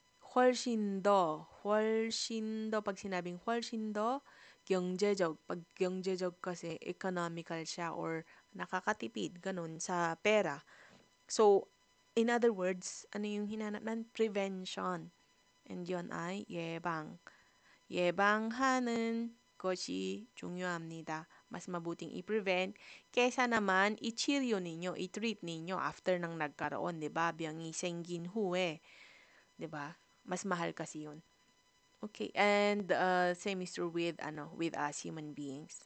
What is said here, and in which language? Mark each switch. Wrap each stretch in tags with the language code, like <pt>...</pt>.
<tl>훨씬 더, pag sinabing 훨씬 더, 경제적, pag 경제적 kasi economical siya or nakakatipid, ganun, sa pera.</tl> <en>So, in other words,</en> <tl>ano yung hinanap ng prevention? And yun ay 예방.</tl> <ko>예방하는 것이 중요합니다.</ko> <tl>Mas mabuting i-prevent kesa naman i-chirio ninyo, i-treat ninyo after nang nagkaroon, 'di ba?</tl> <ko>병이 생긴 후에, 'di ba?</ko> <tl>Mas mahal kasi 'yun.</tl> <en>Okay, and same is true with with us human beings.</en>